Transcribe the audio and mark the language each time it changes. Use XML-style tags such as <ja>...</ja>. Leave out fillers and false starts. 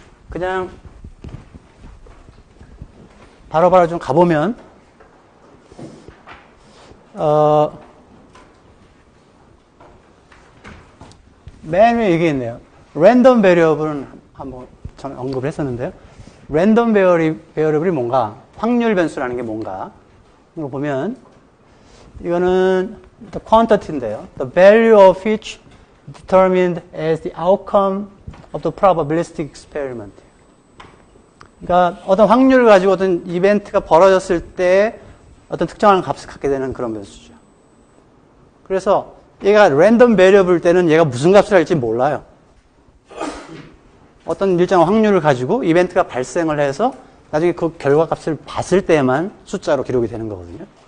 <ko>그냥 바로바로 좀 가보면 맨 위에 이게 있네요. 랜덤 베리어블은 한번 전 언급을 했었는데요. 랜덤 베리어블이 뭔가, 확률 변수라는 게 뭔가, 이거 보면 이거는</ko> <en>the quantity</en> <ko>인데요.</ko> <en>The value of which determined as the outcome of the probabilistic experiment.</en> <ko>그러니까 어떤 확률을 가지고 어떤 이벤트가 벌어졌을 때 어떤 특정한 값을 갖게 되는 그런 변수죠. 그래서 얘가 랜덤 베리어블 때는 얘가 무슨 값을 할지 몰라요. 어떤 일정한 확률을 가지고 이벤트가 발생을 해서 나중에 그 결과값을 봤을 때만 숫자로 기록이 되는 거거든요.</ko>